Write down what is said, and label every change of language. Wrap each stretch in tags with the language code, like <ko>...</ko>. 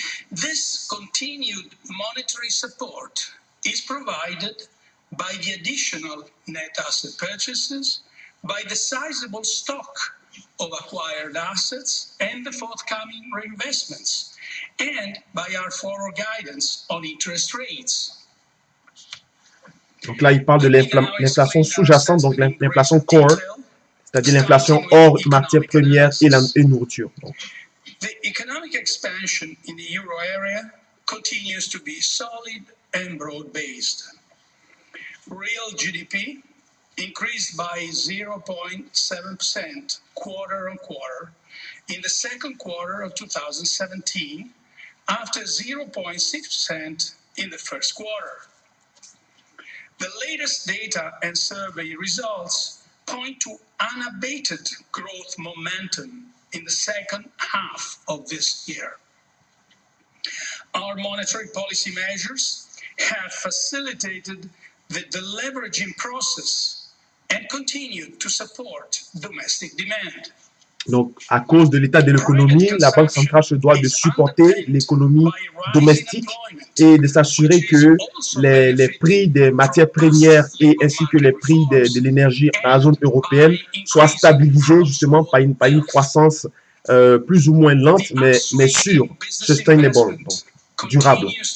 <en>This continued monetary support is provided by the additional net asset purchases, by the sizable stock of acquired assets and the forthcoming reinvestments, and by our forward guidance on interest rates.</en> <fr>Donc là, il parle de l'inflation sous-jacente, donc l'inflation core, c'est-à-dire l'inflation hors matières premières et nourriture. Donc.</fr> <en>The economic expansion in the euro area continues to be solid and broad-based. Real GDP increased by 0.7% quarter on quarter in the second quarter of 2017 after 0.6% in the first quarter. The latest data and survey results point to unabated growth momentum in the second half of this year. Our monetary policy measures have facilitated the deleveraging process and continued to support domestic demand.</en> <fr>Donc, à cause de l'état de l'économie, la Banque centrale se doit de supporter l'économie domestique et de s'assurer que les prix des matières premières et ainsi que les prix de l'énergie dans la zone européenne soient stabilisés justement par une croissance plus ou moins lente, mais sûre, sustainable, donc durable.</fr>